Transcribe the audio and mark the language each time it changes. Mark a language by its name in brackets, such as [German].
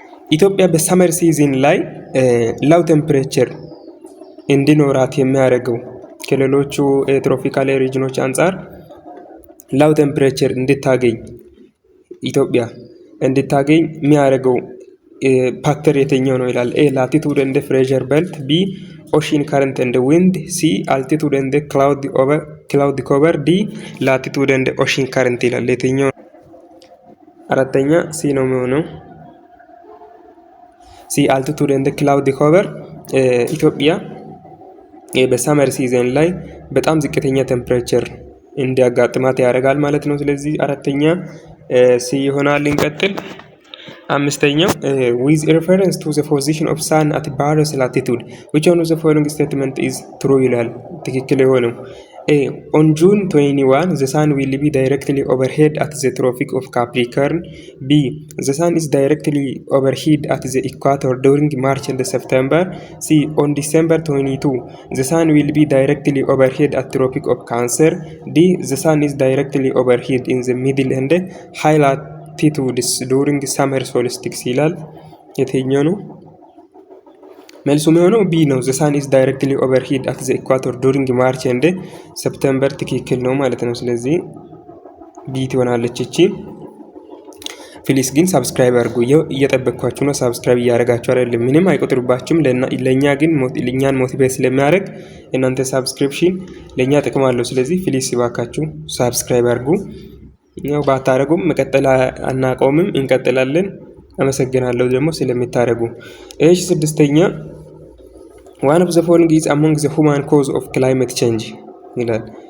[Amharic] ኢትዮጵያ በሳመር ሲዝን ላይ ሎው ቴምፕሬቸር እንዲኖራት የሚያደርገው ከሌሎቹ ትሮፒካል ሪጅኖች አንጻር ሎው ቴምፕሬቸር እንድታገኝ ኢትዮጵያ እንድታገኝ የሚያደርገው ፋክተር የትኛው ነው ይላል። ኤ ላቲቱድ ኤንድ ፕሬሸር ቤልት፣ ቢ ኦሽን ካረንት ኤንድ ዊንድ፣ ሲ አልቲቱድ ኤንድ ክላውድ ኮቨር፣ ዲ ላቲቱድ ኤንድ ኦሽን ካረንት ይላል። የትኛው? አራተኛ ሲ ነው የሚሆነው። ሲ አልቲቱድ ኤንድ ክላውድ ኮቨር ኢትዮጵያ በሳመር ሲዝን ላይ በጣም ዝቅተኛ ቴምፕሬቸር እንዲያጋጥማት ያደርጋል ማለት ነው። ስለዚህ አራተኛ ሲ ይሆናል። እንቀጥል። አምስተኛው [English] with reference to the position of sun at various latitude which one of the following statement is true [Amharic] ይላል። ትክክል የሆነው [English] A on June 21 the sun will be directly overhead at the Tropic of Capricorn. B the sun is directly overhead at the equator during March and September. C on December 22 the sun will be directly overhead at Tropic of Cancer. D the sun is directly overhead in the middle and high latitudes during summer solstice [Amharic] ይላል። የትኛው ነው መልሱ? የሚሆነው ቢ ነው። [English] the sun is directly overhead at the equator during March and September [Amharic] ትክክል ነው ማለት ነው። ስለዚህ ቢ ትሆናለች እቺ። ፕሊስ ግን ሳብስክራይብ አድርጉ። እየጠበቅኳችሁ ነው። ሳብስክራይብ እያደረጋችሁ አይደለም፣ ምንም አይቆጥርባችሁም። ለኛ ግን ለኛን ሞቲቬት ስለሚያደርግ እናንተ ሳብስክሪፕሽን ለኛ ጥቅም አለው። ስለዚህ ፕሊስ ይባካችሁ ሳብስክራይብ አድርጉ። ያው ባታረጉም መቀጠል አናቆምም፣ እንቀጥላለን። አመሰግናለሁ ደግሞ ስለምታረጉ። እሺ ስድስተኛ [English] one of the following is among the human cause of climate change [Amharic] ይላል።